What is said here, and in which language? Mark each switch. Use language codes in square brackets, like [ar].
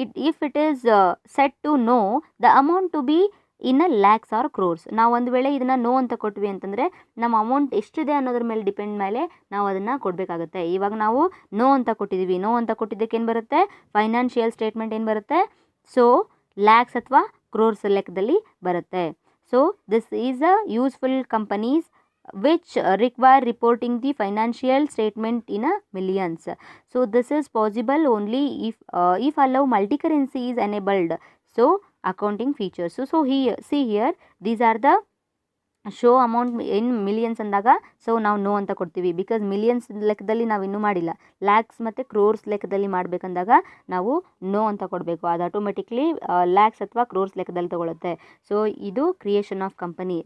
[en] If it is set to know the amount to be in a lakhs or crores. [kn] ನಾವು ಒಂದು ವೇಳೆ ಇದನ್ನು no ಅಂತ ಕೊಟ್ವಿ ಅಂತಂದರೆ ನಮ್ಮ ಅಮೌಂಟ್ ಎಷ್ಟಿದೆ ಅನ್ನೋದ್ರ ಮೇಲೆ ಡಿಪೆಂಡ್ ಮೇಲೆ ನಾವು ಅದನ್ನು ಕೊಡಬೇಕಾಗುತ್ತೆ. ಇವಾಗ ನಾವು ನೋ ಅಂತ ಕೊಟ್ಟಿದ್ದೀವಿ. ನೋ ಅಂತ ಕೊಟ್ಟಿದ್ದಕ್ಕೆ ಏನು ಬರುತ್ತೆ, ಫೈನಾನ್ಷಿಯಲ್ ಸ್ಟೇಟ್ಮೆಂಟ್ ಏನು ಬರುತ್ತೆ, ಸೊ ಲ್ಯಾಕ್ಸ್ ಅಥವಾ ಕ್ರೋರ್ಸ್ ಲೆಕ್ಕದಲ್ಲಿ ಬರುತ್ತೆ. [en] So this is a useful companies which require reporting the financial statement in a millions. So this is possible only if allow multi-currency is enabled. So accounting features. So here, see here, these are the show amount in millions [kn] ಅಂದಾಗ so ನಾವು no ಅಂತ ಕೊಡ್ತೀವಿ. Because millions ಲೆಕ್ಕದಲ್ಲಿ ನಾವು ಇನ್ನೂ ಮಾಡಿಲ್ಲ, ಲ್ಯಾಕ್ಸ್ ಮತ್ತು ಕ್ರೋರ್ಸ್ ಲೆಕ್ಕದಲ್ಲಿ ಮಾಡಬೇಕಂದಾಗ ನಾವು ನೋ ಅಂತ ಕೊಡಬೇಕು. ಅದು ಆಟೋಮೆಟಿಕ್ಲಿ ಲ್ಯಾಕ್ಸ್ ಅಥವಾ ಕ್ರೋರ್ಸ್ ಲೆಕ್ಕದಲ್ಲಿ ತೊಗೊಳುತ್ತೆ. ಸೊ ಇದು ಕ್ರಿಯೇಷನ್ ಆಫ್ ಕಂಪನಿ.